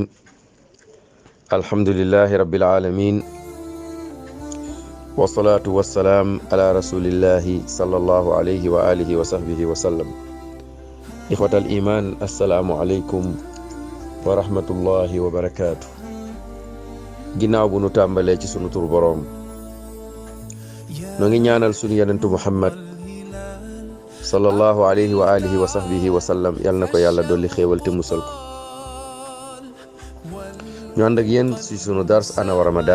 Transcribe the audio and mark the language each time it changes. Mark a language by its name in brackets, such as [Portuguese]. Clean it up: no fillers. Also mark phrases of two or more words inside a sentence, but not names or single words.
[Arabic] الحمد لله رب العالمين، والصلاة والسلام على رسول الله صلى الله عليه وآله وصحبه وسلم. إخوة الإيمان، السلام عليكم ورحمة الله وبركاته. [Wolof] ginnaaw bu nu tàmbalee ci sunu tur boroom, noo ngi ñaanal sunu yonentu Muhammad [Arabic] صلى الله عليه وآله وصحبه وسلم, [Wolof] yal na ko yàlla dolli xéewal te musal ko. ñu ànd ak yéen ci sunu dars ana wa Ramadan.